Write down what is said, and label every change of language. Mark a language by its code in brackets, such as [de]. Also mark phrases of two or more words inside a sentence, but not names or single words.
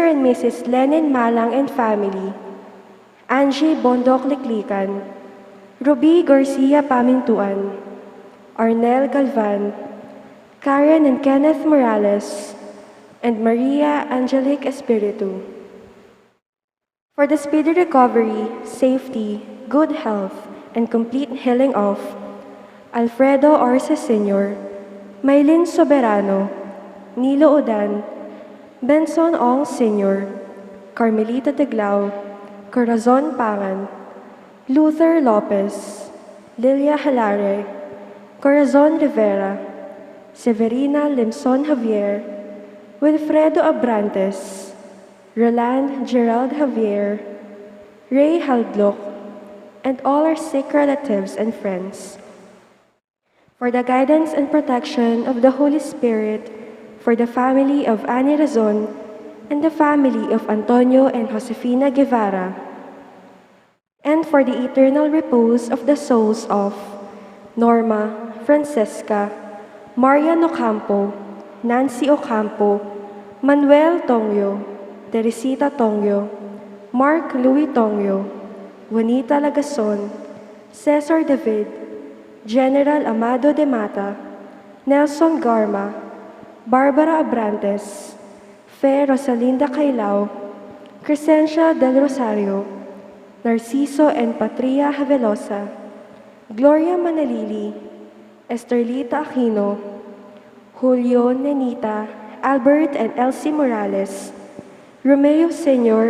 [en] and Mrs. Lenin Malang and family, Angie Bondok Liklikan, Ruby Garcia Pamintuan, Arnel Galvan, Karen and Kenneth Morales, and Maria Angelique Espiritu. For the speedy recovery, safety, good health, and complete healing of Alfredo Arce Sr., Maylin Soberano, Nilo Odan, Benson Ong Sr., Carmelita Teglao, Corazon Pangan, Luther Lopez, Lilia Halare, Corazon Rivera, Severina Limson Javier, Wilfredo Abrantes, Roland Gerald Javier, Ray Haldlock, and all our sick relatives and friends. For the guidance and protection of the Holy Spirit, for the family of Annie Razon and the family of Antonio and Josefina Guevara, and for the eternal repose of the souls of Norma, Francesca, Marian Ocampo, Nancy Ocampo, Manuel Tongyo, Teresita Tongyo, Mark Louis Tongyo, Juanita Lagason, Cesar David, General Amado de Mata, Nelson Garma, Barbara Abrantes, Fe Rosalinda Cailao, Crescencia del Rosario, Narciso and Patria Havelosa, Gloria Manalili, Esterlita Aquino, Julio Nenita, Albert and Elsie Morales, Romeo Sr.